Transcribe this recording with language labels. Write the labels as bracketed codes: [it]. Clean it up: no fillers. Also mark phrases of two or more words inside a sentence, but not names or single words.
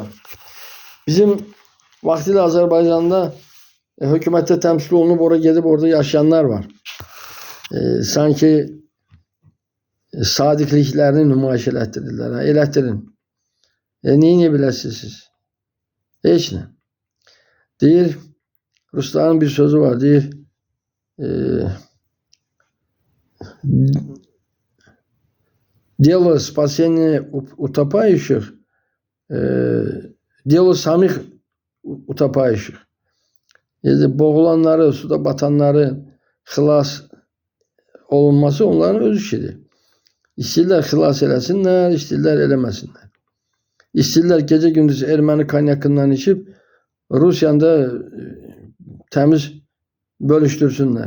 [az] Bizim vaxtilə Azərbaycanda hökumətdə təmsil olunub oraya gedib orada yaşayanlar var. Sanki sadiqliklərini nümayiş elətdirirlər. Elətdirin. Neyə biləsiniz siz? Heç nə. Deyir, Rusların bir sözü var. Deyir, [ru] дело спасения утопающих, дело самих утопающих. [az] Yani boğulanları, suda batanları xilas olunması onların öz işidir. İstəyirlər xilas eləsinlər, istəyirlər eləməsinlər. İstəyirlər gecə gündüz erməni kanyakından içib Rusiyanda təmiz bölüşdürsünlər.